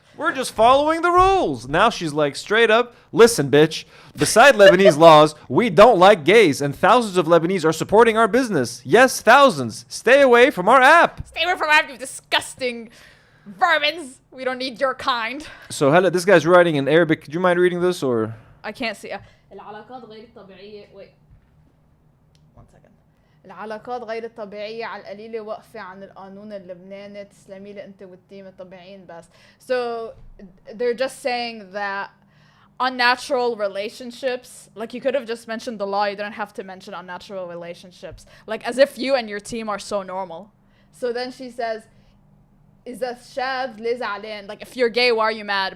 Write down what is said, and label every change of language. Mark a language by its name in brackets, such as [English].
[English] We're just following the rules. Now she's like, straight up, listen, bitch. Beside Lebanese laws, we don't like gays. And thousands of Lebanese are supporting our business. Yes, thousands. Stay away from our app. Stay away from our app, you disgusting vermins. We don't need your kind. So, Hella, this guy's writing in Arabic. Do you mind reading this or? I can't see. [Arabic] العلاقات غير الطبيعية [English] one second. [Arabic] العلاقات غير الطبيعية على القليلة واقفة عن القانون اللبناني. تسلمي لي أنت والتيم الطبيعيين بس. [English] So they're just saying that unnatural relationships, like you could have just mentioned the law, you didn't have to mention unnatural relationships, like as if you and your team are so normal. So then she says, [Arabic] إذا شاذ ليه زعلان, [English] like if you're gay, why are you mad?